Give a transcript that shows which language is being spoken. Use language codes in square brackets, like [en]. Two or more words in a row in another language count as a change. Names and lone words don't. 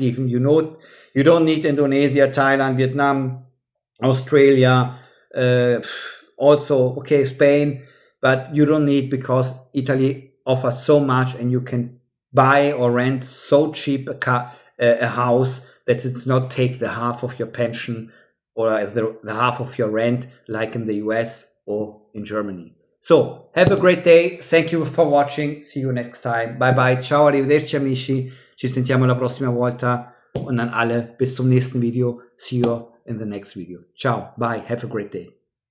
[en] You don't need Indonesia, Thailand, Vietnam, Australia, Also, okay, Spain, but you don't need, because Italy offers so much, and you can buy or rent so cheap a house that it's not take the half of your pension or the half of your rent, like in the US or in Germany. So have a great day. Thank you for watching. See you next time. Bye bye. [it] Ciao, arrivederci amici. Ci sentiamo la prossima volta. [de] Und an alle, bis zum nächsten Video. [en] See you in the next video. Ciao. Bye. Have a great day.